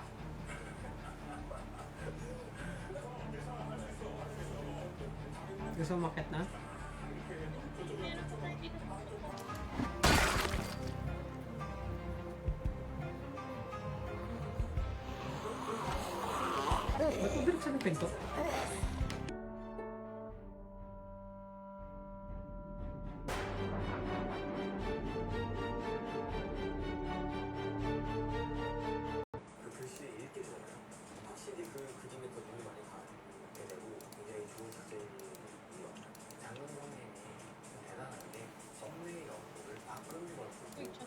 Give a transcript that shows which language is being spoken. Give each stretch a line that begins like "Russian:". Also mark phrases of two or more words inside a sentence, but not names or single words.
Filipino: Gusto mo makit na? Meron pa tayo dito. Ba't mo binuksan yung pinto?
Korean: 그 글씨 읽기 전에 확실히 그 그림에 더 눈이 많이 가게 되고 굉장히 좋은 작전인 것 같아요. 장은 선생님이 대단한 게 썸네일 업로드를 바꾸는 걸
Filipino: Uy,
Korean: 보고